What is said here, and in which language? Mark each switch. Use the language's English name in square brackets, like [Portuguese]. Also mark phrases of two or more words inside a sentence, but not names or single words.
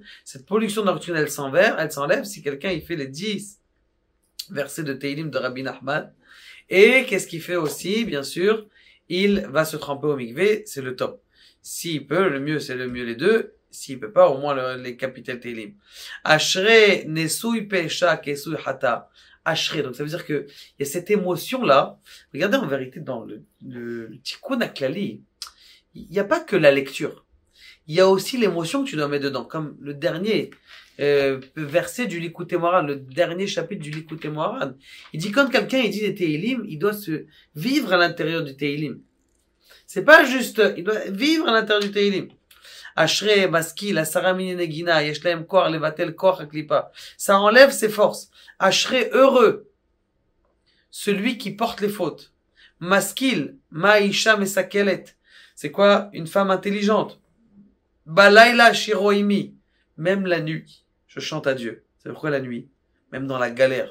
[French] Cette pollution nocturne, elle s'enlève si quelqu'un, il fait les 10 versets de Teilim de Rabbi Nachman. Et qu'est-ce qu'il fait aussi? Bien sûr, il va se tremper au mikvé, c'est le top. S'il peut, le mieux, c'est le mieux les deux. S'il peut pas, au moins les capitels Teilim. [Hebrew] אשרי נשוי פשע כסוי חטאה. [French] Ashrei. Donc ça veut dire que il y a cette émotion-là. Regardez en vérité dans le Tikkun HaKlali, il n'y a pas que la lecture. Il y a aussi l'émotion que tu dois mettre dedans. Comme le dernier verset du Likutei Moharan, le dernier chapitre du Likutei Moharan. Il dit quand quelqu'un il dit des Teilim, il doit se vivre à l'intérieur du Teilim. C'est pas juste, il doit vivre à l'intérieur du Teilim. [Hebrew] אשרי משכיל עשרה מיני נגינה יש להם כח לבטל כח הקליפה. [French] Ça enlève ses forces. Ashrei, heureux, celui qui porte les fautes. [Hebrew] משכיל מאשה משכלת. [French] C'est quoi? Une femme intelligente. [Hebrew] בלילה שירה עמי. [French] Même la nuit, je chante à Dieu. C'est pourquoi la nuit? Même dans la galère.